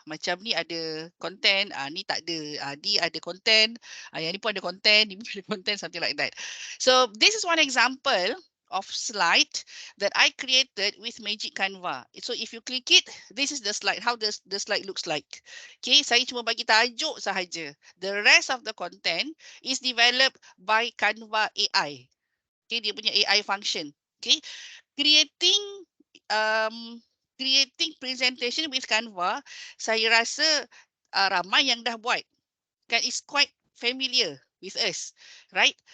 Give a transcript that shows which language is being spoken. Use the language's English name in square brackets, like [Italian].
[Malay] Macam ni ada content, ni tak ada. Ni ada content, yang ni pun ada content, ni pun ada content, [English] something like that. So this is one example of slide that I created with Magic Canva. So if you click it, this is the slide, how the slide looks like. [Malay] Okay, saya cuma bagi tajuk sahaja. [English] The rest of the content is developed by Canva AI. [Malay] Okay, dia punya AI function. Okay, [English] creating creating presentation with Canva, [Malay] saya rasa ramai yang dah buat. [English] Kan, it's quite familiar with us, right?